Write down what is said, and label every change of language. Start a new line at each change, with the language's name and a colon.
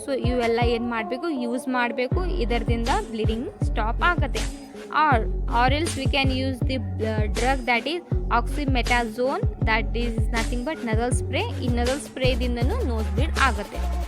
Kannada: So ಇವೆಲ್ಲ ಏನು ಮಾಡಬೇಕು, ಯೂಸ್ ಮಾಡಬೇಕು, ಇದರಿಂದ ಬ್ಲೀಡಿಂಗ್ ಸ್ಟಾಪ್ ಆಗುತ್ತೆ.
English: or else we can use the drug that is oxymetazoline, that is nothing but nasal spray.
Kannada: ಈ nasal spray ದಿಂದನೂ ನೋಸ್ ಬ್ಲೀಡ್ ಆಗುತ್ತೆ.